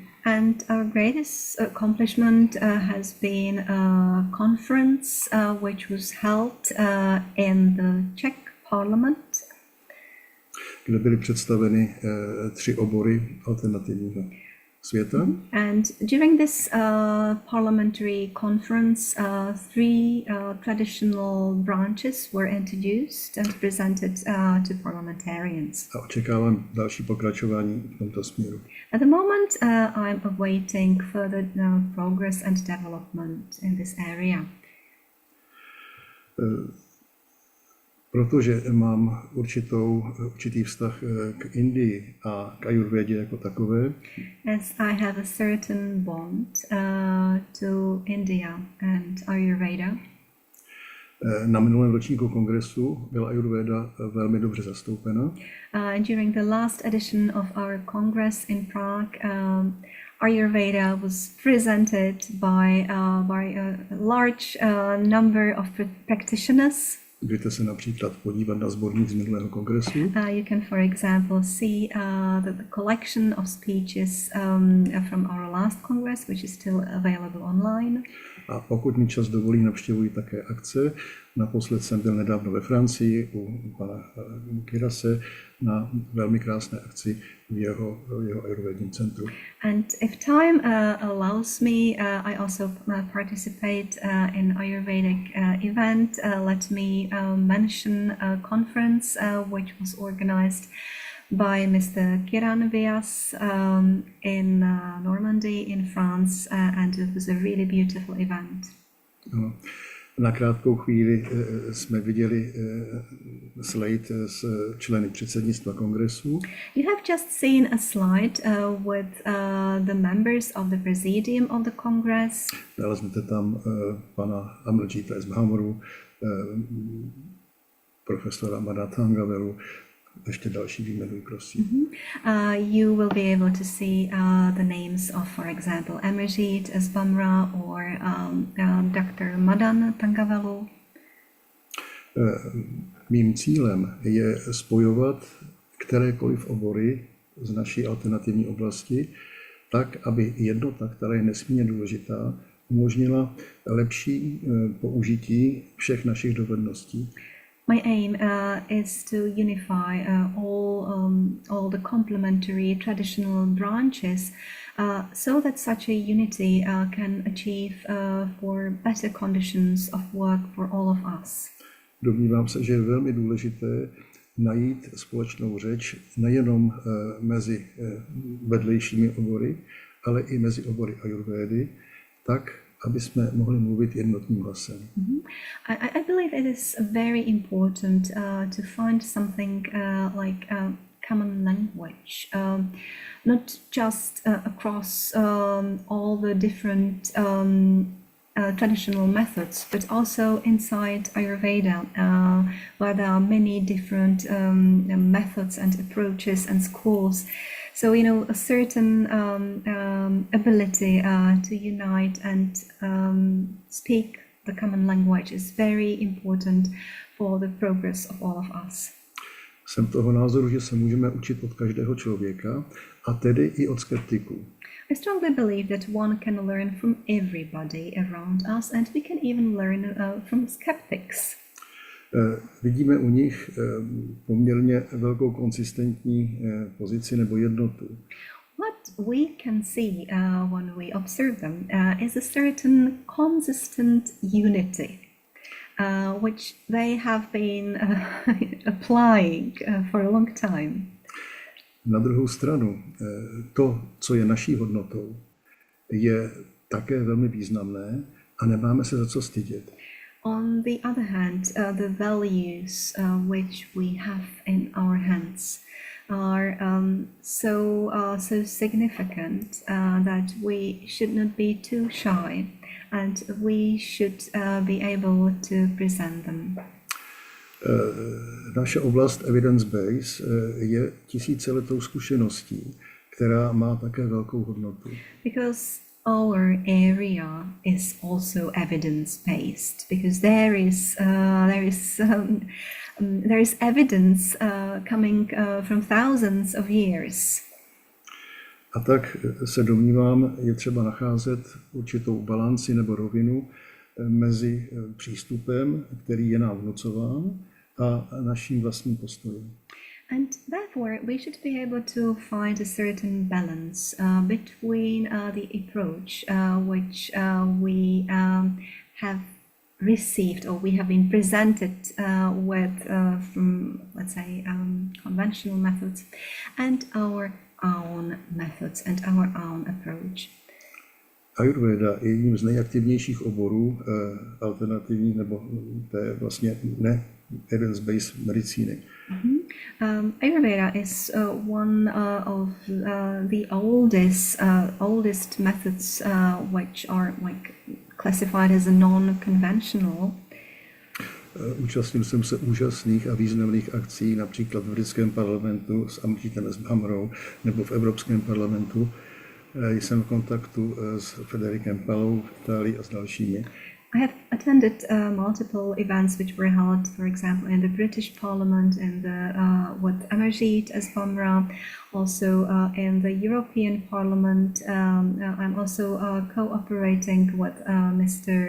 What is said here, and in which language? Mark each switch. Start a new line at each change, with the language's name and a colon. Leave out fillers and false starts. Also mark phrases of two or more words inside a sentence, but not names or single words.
English: And our greatest accomplishment has been a conference which was held in the Czech Parliament,
Czech: kde byly představeny 3 obory alternativního světa.
English: And during this parliamentary conference, 3 traditional branches were introduced and presented to parliamentarians.
Czech: A očekávám další pokračování v tomto směru.
English: At the moment, I'm awaiting further progress and development in this area.
Czech: Protože mám určitý vztah k Indii a k Ayurvedě jako takové.
English: As I have a certain bond to India and Ayurveda.
Czech: Na minulém ročníku kongresu byla Ayurveda velmi dobře zastoupena.
English: During the last edition of our congress in Prague, Ayurveda was presented by a large number of practitioners.
Czech: Můžete se například podívat na sborník z minulého kongresu.
English: You can, for example, see the collection of speeches from our last congress, which is still available online.
Czech: A pokud mi čas dovolí, navštěvuji také akce. Naposled jsem byl nedávno ve Francii u pana Kirase na velmi krásné akci v jeho ayurvedním centru.
English: And if time allows me, I also participate in Ayurvedic event. Let me mention a conference which was organized by Mr. Kiran Vyas in Normandy in France, and it was a really beautiful event.
Czech: No. Na krátkou chvíli jsme viděli slide s členy předsednictva kongresu.
English: You have just seen a slide with the members of the presidium of the congress.
Czech: Naleznete tam pana Amrita z Bhamoru, profesora Madatangavelu, ještě další výjmenuji, prosím.
English: You will be able to see the names of, for example, Amrita as Bamra or Dr. Madan Tangavelu.
Czech: Mým cílem je spojovat kterékoliv obory z naší alternativní oblasti tak, aby jednota, která je nesmírně důležitá, umožnila lepší použití všech našich dovedností.
English: My aim is to unify all the complementary traditional branches so that such a unity can achieve for better conditions of work for all of us. Domnívám se, že je velmi důležité najít společnou řeč nejenom mezi vedlejšími obory, ale i mezi obory Ayurvédy, tak, aby jsme mohli mluvit jednotným hlasem. I believe it is very important to find something like a common language, not just across all the different traditional methods, but also inside Ayurveda, where there are many different methods and approaches and schools. So, a certain ability to unite and speak the common language is very important for the progress of all of us.
Czech: Jsem toho názoru, že se můžeme učit od každého člověka, a tedy i od skeptiků.
English: I strongly believe that one can learn from everybody around us, and we can even learn from skeptics.
Czech: Vidíme u nich poměrně velkou konsistentní pozici nebo jednotu.
English: What we can see when we observe them is a certain consistent unity, which they have been applying for a long time.
Czech: Na druhou stranu, to, co je naší hodnotou, je také velmi významné, A nemáme se za co stydět.
English: On the other hand, the values which we have in our hands are so significant that we should not be too shy, and we should be able to present them.
Czech: Naše oblast evidence-based je tisíciletou zkušeností, která má také velkou hodnotu.
English: Because our area is also evidence-based, because there is evidence coming from thousands of years.
Czech: A tak se domnívám, je třeba nacházet určitou balanci nebo rovinu mezi přístupem, který je nám vnucován, a naším vlastním postojem.
English: And therefore, we should be able to find a certain balance between the approach which we have received, or we have been presented with from, let's say, conventional methods, and our own methods and our own approach.
Czech: Ayurveda je jedním z nejaktivnějších oborů alternativní nebo té vlastně ne evidence-based medicíny.
English: Ayurveda is one of the oldest methods which are like classified as a non-conventional.
Czech: Účastnil jsem se úžasných a významných akcí, například v britském parlamentu s Amritou Sharmou nebo v Evropském parlamentu. Jsem v kontaktu s Federikem Palou v Itálii a s dalšími.
English: I have attended multiple events which were held, for example, in the British Parliament and with Amrita Sharma, also in the European Parliament. I'm also cooperating with Mr.